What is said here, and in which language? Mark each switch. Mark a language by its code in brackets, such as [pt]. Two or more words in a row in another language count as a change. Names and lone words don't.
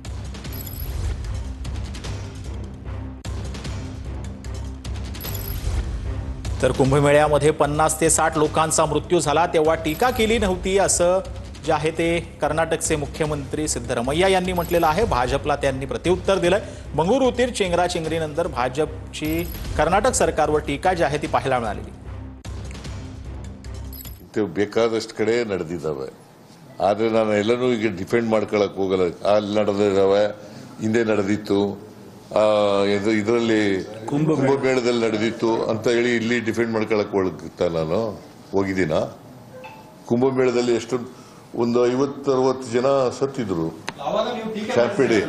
[mr] तर कुंभमेळ्यामध्ये 50 ते 60 लोकांचा मृत्यू झाला तेव्हा टीका केली नव्हती असं जे आहे ते कर्नाटकचे मुख्यमंत्री सिद्धरमैया यांनी म्हटलेलं आहे। भाजपला त्यांनी प्रत्युत्तर दिलंय। मंगळुरूतील चेंगराचेंगरीनंतर भाजपची कर्नाटक सरकारवर टीका जी आहे ती पाहायला मिळाली। [kn] ते ಬೇಕಾದಷ್ಟು ಕಡೆ ನಡೆದಿದ್ದಾವೆ, ಆದರೆ ನಾನು ಎಲ್ಲನೂ ಈಗ ಡಿಫೆಂಡ್ ಮಾಡ್ಕೊಳ್ಳಕ್ಕೆ ಹೋಗಲ್ಲ। ಅಲ್ಲಿ ನಡೆದಿದ್ದಾವೆ, ಹಿಂದೆ ನಡೆದಿತ್ತು, ಇದರಲ್ಲಿ ಕುಂಭಮೇಳದಲ್ಲಿ ನಡೆದಿತ್ತು ಅಂತ ಹೇಳಿ ಇಲ್ಲಿ ಡಿಫೆಂಡ್ ಮಾಡ್ಕೊಳ್ಳಕ್ಕೆ ಹೋಗ್ತಾ ನಾನು ಹೋಗಿದ್ದೀನ। ಕುಂಭಮೇಳದಲ್ಲಿ ಎಷ್ಟು ಒಂದು 50-60 ಜನ ಸತ್ತಿದ್ರು,